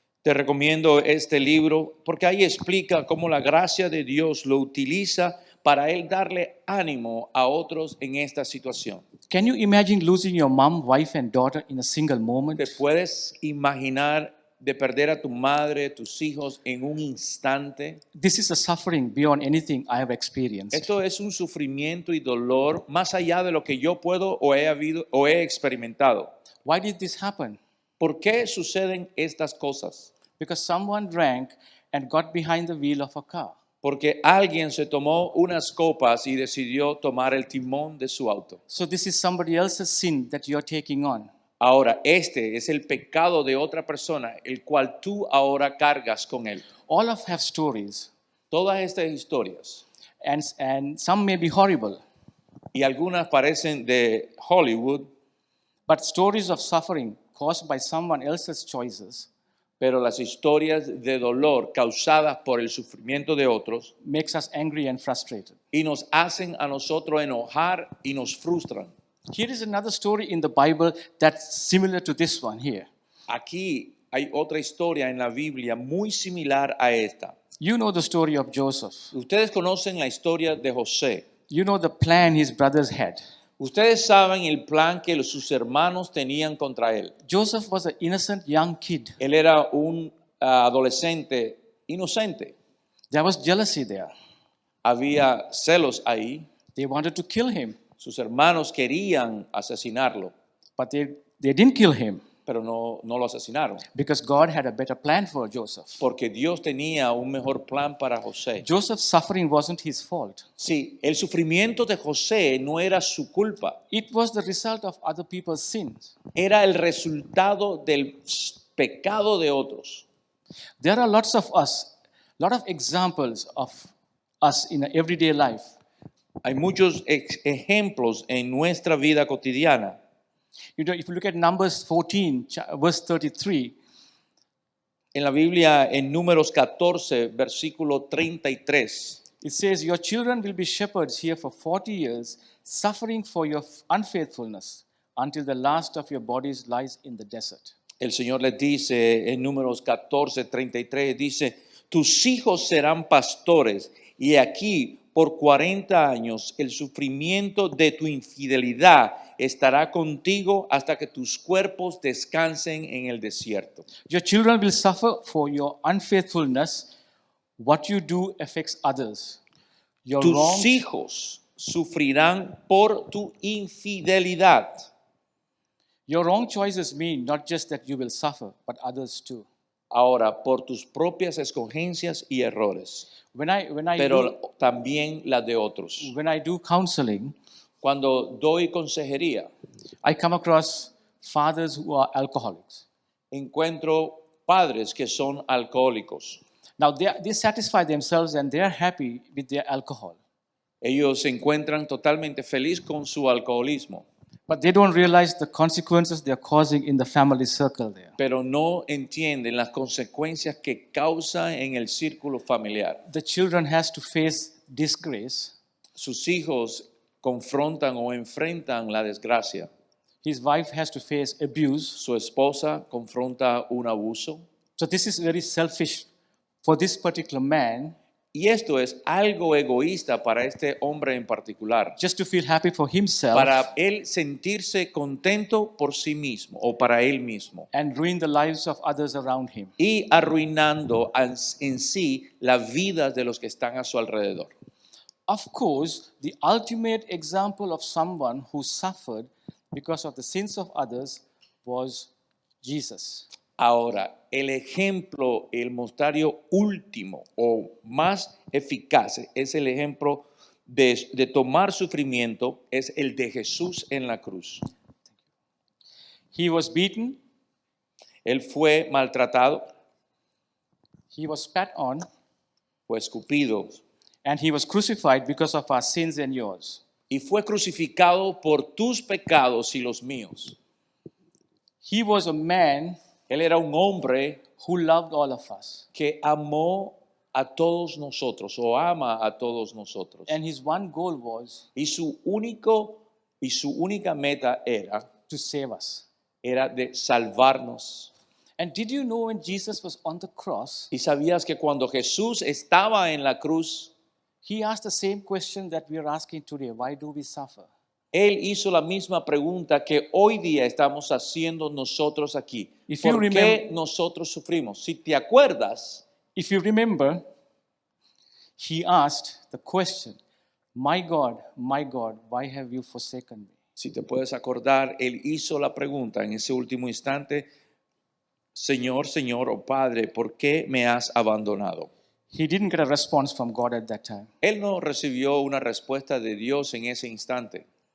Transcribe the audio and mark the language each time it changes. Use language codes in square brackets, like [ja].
[es] Te recomiendo este libro porque ahí explica cómo la gracia de Dios lo utiliza para él darle ánimo a otros en esta situación. [en] Can you imagine losing your mom, wife, and daughter in a single moment? [es] ¿Te puedes imaginar de perder a tu madre, tus hijos en un instante? [en] This is a suffering beyond anything I have experienced. [es] Esto es un sufrimiento y dolor más allá de lo que yo puedo o he experimentado. [en] Why did this happen? [es] ¿Por qué suceden estas cosas? [en] Because someone drank and got behind the wheel of a car. [es] Porque alguien se tomó unas copas y decidió tomar el timón de su auto. [en] So this is somebody else's sin that you're taking on. [es] Ahora, este es el pecado de otra persona, el cual tú ahora cargas con él. [en] All of have stories, [es] Todas estas historias, [en] and some may be horrible, [es] y algunas parecen de Hollywood, [en] but stories of suffering caused by someone else's choices [es] pero las historias de dolor causadas por el sufrimiento de otros [en] makes us angry and frustrated. [es] y nos hacen a nosotros enojar y nos frustran. [en] Here is another story in the Bible that's similar to this one here. [es] Aquí hay otra historia en la Biblia muy similar a esta. [en] You know the story of Joseph. [es] Ustedes conocen la historia de José. [en] You know the plan his brothers had. [es] Ustedes saben el plan que sus hermanos tenían contra él. [en] Joseph was an innocent young kid. [es] Él era un adolescente inocente. [en] There was jealousy there. [es] Había celos ahí. [en] They wanted to kill him, [es] Sus hermanos querían asesinarlo, [en] but they didn't kill him [es] pero no lo asesinaron. [en] because God had a better plan for Joseph. [es] Porque Dios tenía un mejor plan para José. [en] Joseph's suffering wasn't his fault. [es] Sí, el sufrimiento de José no era su culpa. [en] It was the result of other people's sins. [es] Era el resultado del pecado de otros. [en] There are lot of examples of us in everyday life. [es] Hay muchos ejemplos en nuestra vida cotidiana. [en] You know, if you look at Numbers 14, verse 33, [es] En la Biblia, en Números 14, versículo 33, [en] it says, "Your children will be shepherds here for 40 years, suffering for your unfaithfulness, until the last of your bodies lies in the desert." [es] el Señor les dice en Números 14, 33, dice, tus hijos serán pastores, y aquí por 40 años el sufrimiento de tu infidelidad estará contigo hasta que tus cuerpos descansen en el desierto. [en] Your children will suffer for your unfaithfulness. What you do affects others. Your [es] Tus [en] wrongs, [es] hijos sufrirán por tu infidelidad. [en] your wrong choices mean not just that you will suffer, but others too. [es] Ahora, por tus propias escogencias y errores, pero también las de otros. [en] when I do counseling, [es] Cuando doy consejería, [en] I come across fathers who are alcoholics. [es] encuentro padres que son alcohólicos. [en] Now they satisfy themselves and they are happy with their alcohol, [es] Ellos se encuentran totalmente felices con su alcoholismo, [en] but they don't realize the consequences they are causing in the family circle there. [es] pero no entienden las consecuencias que causa en el círculo familiar. [en] The children has to face disgrace. [es] Sus hijos confrontan o enfrentan la desgracia. [en] His wife has to face abuse. [es] Su esposa confronta un abuso. [en] So this is very selfish for this particular man, [es] Y esto es algo egoísta para este hombre en particular, [en] just to feel happy for himself [es] para él sentirse contento por sí mismo o para él mismo [en] and ruin the lives of others around him. [es] y arruinando en sí la vida de los que están a su alrededor. [en] Of course, the ultimate example of someone who suffered because of the sins of others was Jesus. [es] Ahora, el ejemplo, el mostrario último o más eficaz es el ejemplo de tomar sufrimiento, es el de Jesús en la cruz. [en] He was beaten, [es] Él fue maltratado, [en] he was spat on, [es] fue escupido [en] and he was crucified because of our sins and yours. [es] y fue crucificado por tus pecados y los míos. [en] He was a man [es] Él era un hombre [en] who loved all of us. [es] que amó a todos nosotros o ama a todos nosotros. [en] And his one goal was [es] Y su única meta [en] to save us. [es] era de salvarnos. [en] And did you know when Jesus was on the cross, [es] Y sabías que cuando Jesús estaba en la cruz, [en] he asked the same question that we are asking today: why do we suffer? [es] Él hizo la misma pregunta que hoy día estamos haciendo nosotros aquí. [en] If you [es] ¿Por qué nosotros sufrimos? Si te acuerdas, [en] If you remember, he asked the question, my God, why have you forsaken me? [es] si te puedes acordar, Él hizo la pregunta en ese último instante, Señor, Señor, o Padre, ¿por qué me has abandonado? [en] He didn't get a response from God at that time. [es] Él no recibió una respuesta de Dios en ese instante.